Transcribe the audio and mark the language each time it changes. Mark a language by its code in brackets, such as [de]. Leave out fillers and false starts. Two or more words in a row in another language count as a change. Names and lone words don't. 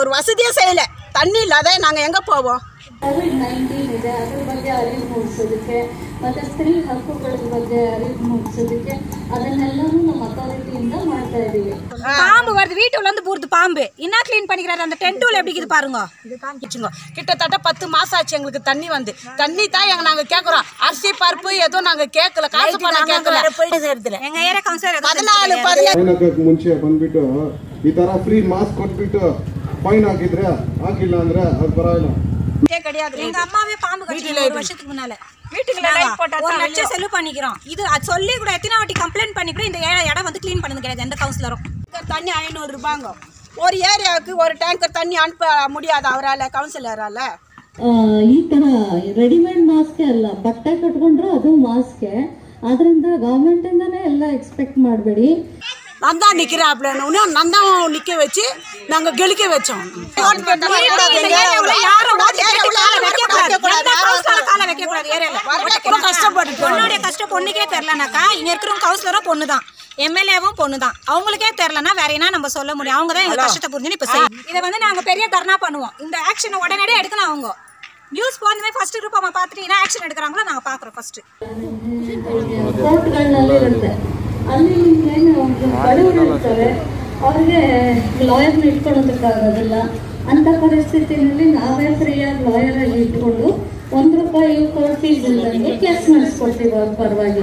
[ta] வசதியே செய்யலை. தண்ணி இல்லாத நாங்கள் எங்கே போவோம்? [kn] COVID-19 ಇದೆ, ಅದ್ರ ಬಗ್ಗೆ ಅರಿವು ಮೂಡಿಸೋದಕ್ಕೆ ಮತ್ತು ಸ್ತ್ರೀ ಹಕ್ಕುಗಳ ಬಗ್ಗೆ ಅರಿವು ಮೂಡಿಸೋದಕ್ಕೆ ಅದನ್ನೆಲ್ಲನೂ ನಮ್ಮ ಅಥಾರಿಟಿಯಿಂದ ಮಾಡ್ತಾ ಇದ್ದೀವಿ. [ta] பாம்பு வருது வீட்டுல வந்து போறது பாம்பு என்ன க்ளீன் பண்ணிக்கிறாரு அந்த டென்ட்ல எப்படி இருக்குது பாருங்க. இது காமிச்சுங்க. கிட்டத்தட்ட 10 மாசம் ஆச்சு எங்களுக்கு தண்ணி வந்து. தண்ணி தான் நாங்க கேக்குறோம். அரிசி பருப்பு ஏதோ நாங்க கேட்கல, காசு பணம் கேட்கல. எங்க ஏரியா கவுன்சிலர் [kn] 14 ಮುಂಚೆ ಬಂದ್ಬಿಟ್ಟು ಈ ತರ [en] free mask [kn] ಕೊಟ್ಬಿಟ್ಟು ಫೈನ್ ಹಾಕಿದ್ರೆ ಹಾಕಿಲ್ಲ ಅಂದ್ರೆ ಅದು ಪರವಾಗಿಲ್ಲ. [ta] எங்க அம்மாவே பாம்பு கடிச்சு 1 வருஷத்துக்கு முன்னால வீட்டுக்குள்ள லைட் போட்டா 1 லட்சம் செலவு பண்ணிக்கிறோம். இது அது சொல்லி கூட எத்தனை வாட்டி கம்ப்ளைண்ட் பண்ணி கூட இந்த இடம் வந்து க்ளீன் பண்ணது கிடையாது எந்த கவுன்சிலரும். தண்ணி 500 ரூபாங்க. ஒரு ஏரியாவுக்கு ஒரு டேங்கர் தண்ணி அனுப்ப முடியாது அவரால, கவுன்சிலரால. [kn] ಈ ಥರ [en] readymade mask [kn] ಅಲ್ಲ, ಬಟ್ಟೆ ಕಟ್ಕೊಂಡ್ರೆ ಅದು ಮಾಸ್ಕೆ. ಅದರಿಂದ ಗೌರ್ಮೆಂಟಿಂದನೇ ಎಲ್ಲ ಎಕ್ಸ್ಪೆಕ್ಟ್ ಮಾಡಬೇಡಿ. [ta] நான் தான் நிற்கிறாப்லன்னு நான் தான் நிற்க வச்சு நாங்கள் கெளிக்க வச்சோம். கஷ்டப்பட்டு பொண்ணுடைய கஷ்டம் பொண்ணுக்கே தெரிலனாக்கா இங்க இருக்கிறவங்க கவுன்சிலரும் பொண்ணு தான், எம்எல்ஏவும் பொண்ணு தான். அவங்களுக்கே தெரிலனா வேற என்ன நம்ம சொல்ல முடியும்? அவங்க தான் எங்க கஷ்டத்தை புரிஞ்சுன்னு இப்ப செய்யும். இதை வந்து நாங்க பெரிய தர்ணா பண்ணுவோம். இந்த ஆக்ஷனை உடனடியே எடுக்கணும். அவங்க நியூஸ் போனதுமே [en] first group [ta] அவங்க பார்த்துட்டு என்ன ஆக்ஷன் எடுக்கிறாங்களோ நாங்க பாக்குறோம். ஃபர்ஸ்ட் [kn] ಕೋರ್ಟ್ಗಳಲ್ಲಿ ಇರುತ್ತೆ, ಅಲ್ಲಿ ಏನು ಬಡವರು ಇರ್ತಾರೆ, ಅವ್ರಿಗೆ ಲಾಯರ್ನ ಇಟ್ಕೊಳ್ಳೋದಕ್ಕಾಗೋದಿಲ್ಲ. ಅಂಥ ಪರಿಸ್ಥಿತಿನಲ್ಲಿ ನಾವೇ ಫ್ರೀಯಾಗಿ ಲಾಯರಲ್ಲಿ ಇಟ್ಕೊಂಡು ₹1 [en] court fees [kn] ಇಲ್ಲದಂಗೆ ಕೇಸ್ ನಡೆಸ್ಕೊಡ್ತೀವಿ ಅವ್ರ ಪರವಾಗಿ.